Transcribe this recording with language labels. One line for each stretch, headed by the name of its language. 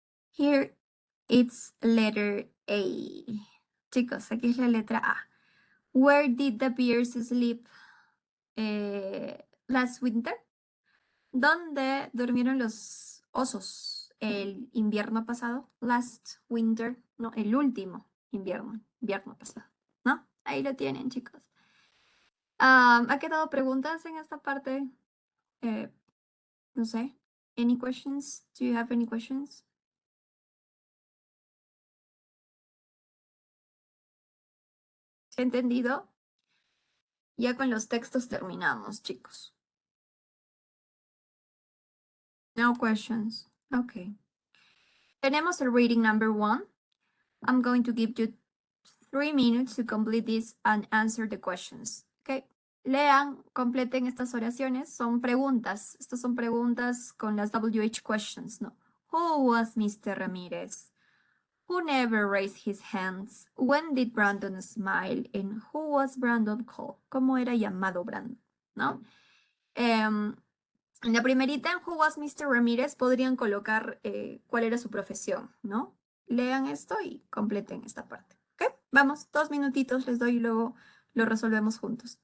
English: Here it's letter A.
Spanish: Chicos, aquí es la letra A.
English: Where did the bears sleep last winter?
Spanish: ¿Dónde durmieron los osos el invierno pasado?
English: Last winter,
Spanish: no, el último invierno pasado, ¿no? Ahí lo tienen, chicos. ¿Ha quedado preguntas en esta parte? No sé.
English: Any questions? Do you have any questions?
Spanish: ¿Se ha entendido? Ya con los textos terminamos, chicos.
English: No questions. Okay.
Spanish: Tenemos el
English: reading number 1. I'm going to give you 3 minutes to complete this and answer the questions. Okay.
Spanish: Lean, completen estas oraciones. Son preguntas. Estas son preguntas con las WH questions, ¿no?
English: Who was Mr. Ramirez? Who never raised his hands? When did Brandon smile? And who was Brandon called?
Spanish: ¿Cómo era llamado Brandon? ¿No? En la primerita, en
English: Who was Mr.
Spanish: Ramirez, podrían colocar cuál era su profesión, ¿no? Lean esto y completen esta parte. ¿Ok? Vamos, 2 minutitos les doy y luego lo resolvemos juntos.